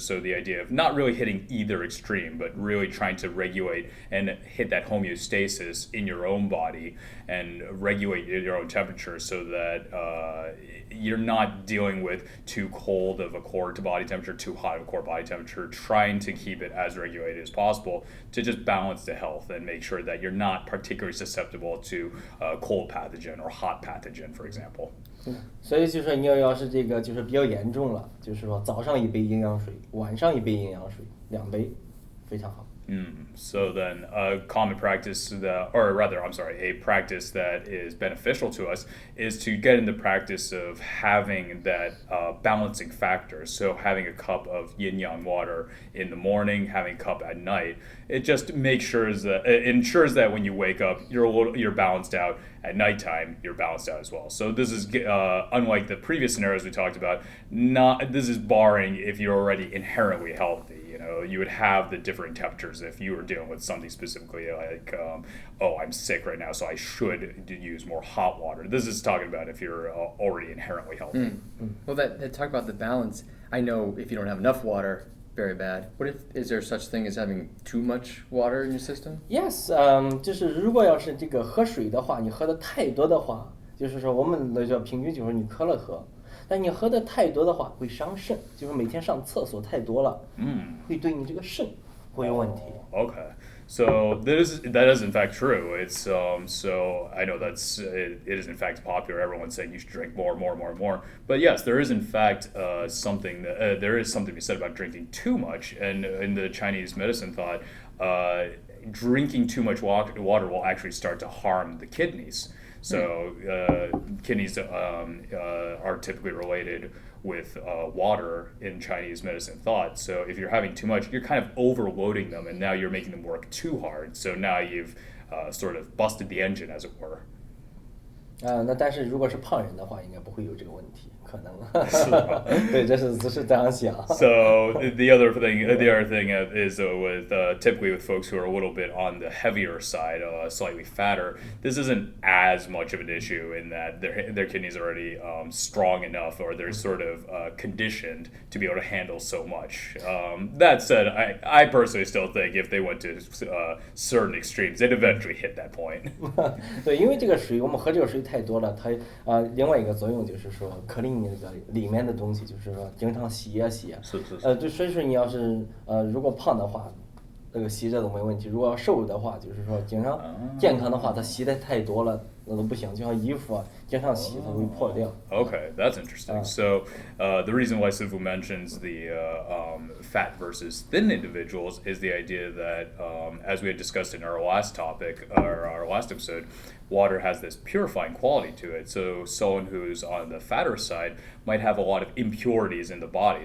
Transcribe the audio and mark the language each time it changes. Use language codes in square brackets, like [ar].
[en] So the idea of not really hitting either extreme, but really trying to regulate and hit that homeostasis in your own body and regulate your own temperature so that you're not dealing with too cold of a core to body temperature, too hot of a core body temperature, trying to keep it as regulated as possible to just balance the health and make sure that you're not particularly susceptible to cold pathogen or hot pathogen, for example. [zh] 所以就是说你要是这个就是比较严重了，就是说早上一杯阴阳水，晚上一杯阴阳水，2杯，非常好。 [en] So then a common practice a practice that is beneficial to us is to get in the practice of having that balancing factor. So having a cup of yin-yang water in the morning, having a cup at night, it just ensures that when you wake up, you're balanced out. At nighttime, you're balanced out as well. So this is unlike the previous scenarios we talked about. This is barring if you're already inherently healthy. You would have the different temperatures if you were dealing with something specifically like, I'm sick right now, so I should use more hot water. This is talking about if you're already inherently healthy. Well, that talk about the balance. I know if you don't have enough water, very bad. Is there such thing as having too much water in your system? [zh] Yes, 就是如果要是这个喝水的话，你喝的太多的话，就是说我们那叫平均，就是你渴了喝。但你喝的太多的话会伤肾，就是每天上厕所太多了，会对你这个肾会有问题。 [en] Okay. So that is in fact true. It's so I know it is in fact popular. Everyone's saying you should drink more. But yes, there is in fact something to be said about drinking too much. And in the Chinese medicine thought, drinking too much water will actually start to harm the kidneys. So kidneys are typically related with water in Chinese medicine thought. So if you're having too much, you're kind of overloading them, and now you're making them work too hard. So now you've sort of busted the engine, as it were. [zh] 那但是如果是胖人的话，应该不会有这个问题，可能。对，这是这样想。 [en] So the other thing is with typically with folks who are a little bit on the heavier side, slightly fatter, this isn't as much of an issue in that their kidneys are already strong enough, or they're sort of conditioned to be able to handle so much. That said, I personally still think if they went to certain extremes, they'd eventually hit that point. [zh] 对，因为这个水，我们喝这个水太多了，它另外一个作用就是说clean那个里面的东西，就是说经常洗啊洗啊。是。对，所以说你要是如果胖的话，那个洗着都没问题；如果要瘦的话，就是说经常健康的话，它洗的太多了，那都不行。就像衣服啊，经常洗它会破掉。 [en] Okay, that's interesting. So the reason why Sifu mentions the fat versus thin individuals is the idea that, as we had discussed in our last topic, or our last episode, water has this purifying quality to it. So someone who's on the fatter side might have a lot of impurities in the body.